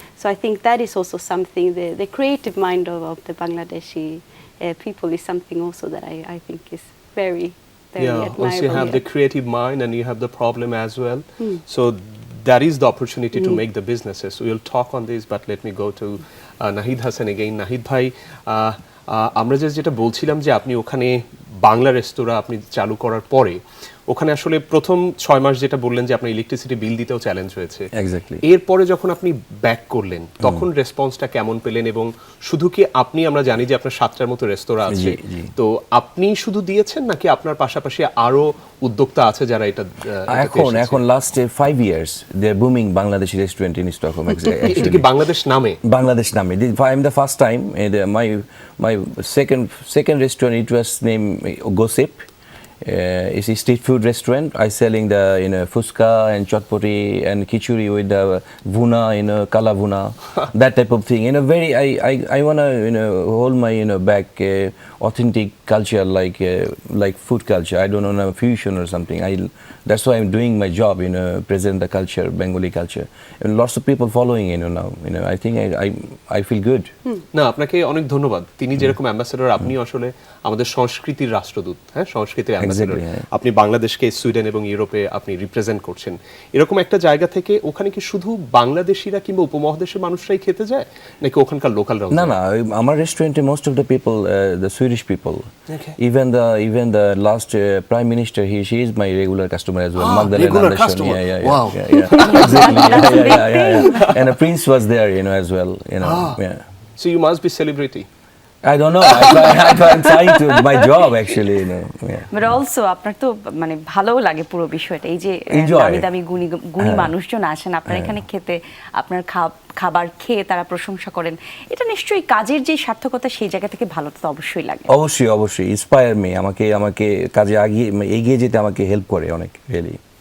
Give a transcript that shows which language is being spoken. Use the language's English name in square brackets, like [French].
[English] So I think that is also something, the creative mind of the Bangladeshi people is something also that I think is very admirable. Also you have the creative mind and you have the problem as well. So that is the opportunity to make the businesses. So we'll talk on this, but let me go to Nahid Hassan again. [Bangla] Nahid ভাই, আমরা যেটা বলছিলাম যে আপনি ওখানে বাংলা রেস্তোরাঁ আপনি চালু করার পরে ওখানে আসলে প্রথম 6 মাস যেটা বললেন যে আপনার ইলেকট্রিসিটি বিল দিতেও চ্যালেঞ্জ হয়েছে, [English] Exactly. [Bangla] এরপরে যখন আপনি ব্যাক করলেন তখন রেসপন্সটা কেমন পেলেন? এবং শুধু কি আপনি, আমরা জানি যে আপনার 7টার মতো রেস্তোরাঁ আছে, তো আপনি শুধু দিয়েছেন নাকি আপনার পাশাপাশি আরো উদ্যোক্তা আছে যারা এটা এখন [English] Last 5 years they are booming Bangladeshi restaurant in Stockholm? [Bangla] এটা কি বাংলাদেশ নামে? [English] Bangladesh name. I'm the first time. My second restaurant, it was named Gossip, It's a street food restaurant. I selling the fuska and chotpoti and khichuri with the vuna, kala vuna, that type of thing. Very I wanna hold my back authentic culture like food culture. I don't know fusion or something. That's why I'm doing my job. Present the culture, Bengali culture, and lots of people following. Now. I think I feel good. [Bangla] না আপনাকে অনেক ধন্যবাদ। তিনি যেরকম ambassador, আপনি আসলে আমাদের সংস্কৃতির রাষ্ট্রদূত, হ্যাঁ, সংস্কৃতির অ্যাম্বাসেডর। আপনি বাংলাদেশকে সুইডেন এবং ইউরোপে আপনি রিপ্রেজেন্ট করছেন। এরকম একটা জায়গা থেকে ওখানে কি শুধু বাংলাদেশিরা কিংবা উপমহাদেশের মানুষরাই খেতে যায়, নাকি ওখানকার লোকালরাও? না, আমার রেস্টুরেন্টে [English] Most of the people the Swedish people. Okay. Even the last prime minister, she is my regular customer as well. Magdalena regular Andersson. customer. Yeah. Wow. Exactly. Yeah. And a prince was there, as well. Yeah. So you must be celebrity. I don't know. I'm trying to my job actually. Yeah. But also [Bangla] আপনার তো মানে ভালোও লাগে পুরো বিষয়টা, এই যে দামি দামি গুণী মানুষজন আসেন আপনার এখানে খেতে, আপনার খাবার খেয়ে তারা প্রশংসা করেন, এটা নিশ্চয়ই কাজের যে সার্থকতা সেই জায়গা থেকে ভালো তো অবশ্যই লাগে। অবশ্যই ইন্সপায়ার মি, আমাকে কাজে এগিয়ে যেতে আমাকে হেল্প করে অনেক, রিয়েলি।